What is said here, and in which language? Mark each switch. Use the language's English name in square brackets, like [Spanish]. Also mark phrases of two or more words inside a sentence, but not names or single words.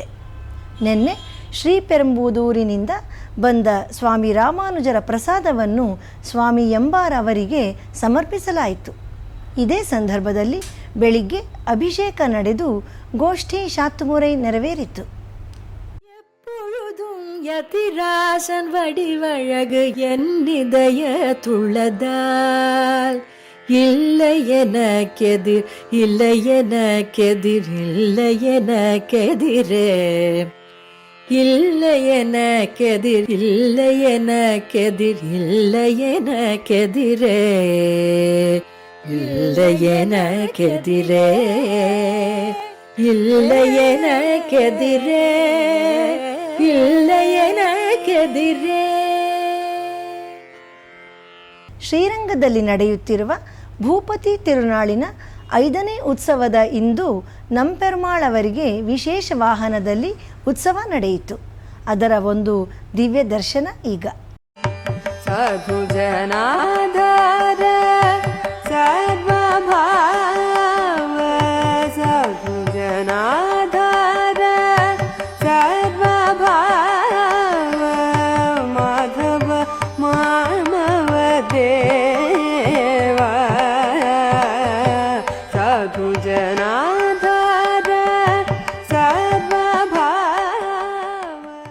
[Kannada] ನಿನ್ನೆ ಶ್ರೀಪೆರಂಬುದೂರಿನಿಂದ ಬಂದ ಸ್ವಾಮಿ ರಾಮಾನುಜರ ಪ್ರಸಾದವನ್ನು ಸ್ವಾಮಿ ಎಂಬಾರ್ ಅವರಿಗೆ ಸಮರ್ಪಿಸಲಾಯಿತು. ಇದೇ ಸಂದರ್ಭದಲ್ಲಿ ಬೆಳಿಗ್ಗೆ ಅಭಿಷೇಕ ನಡೆದು ಗೋಷ್ಠಿ ಶಾತುಮುರೈ ನೆರವೇರಿತು. [Tamil] யதிராசன் வடிவழகு என்னிதய துள்ளதால் இல்லை எனக்கெதிர், இல்லை எனக்கெதிர், இல்லை எனக்கெதிரே, இல்லை எனக்கெதிர், இல்லை எனக்கெதிர், இல்லை எனக்கெதிரே, இல்லை எனக்கெதிரே, இல்லை எனக்கெதிரே, இல்லை எனக்கெதிರೇ. [Kannada] ಶ್ರೀರಂಗದಲ್ಲಿ ನಡೆಯುತ್ತಿರುವ ಭೂಪತಿ ತಿರುನಾಳಿನ 5ನೇ ಉತ್ಸವದ ಇಂದು ನಂಪೆರುಮಾಳ್ ಅವರಿಗೆ ವಿಶೇಷ ವಾಹನದಲ್ಲಿ ಉತ್ಸವ ನಡೆಯಿತು. ಅದರ ಒಂದು ದಿವ್ಯ ದರ್ಶನ ಈಗ. [Sanskrit] ಸಾಧು ಜನಾಧಾರ ಸರ್ವಭಾವ, ಸಾಧು ಜನಾಧಾರ ಸರ್ವಭಾವ, ಮಾಧವ ಮಾನವ ದೇವ, ಸಾಧು ಜನಾಧಾರ ಸರ್ವಭಾವ.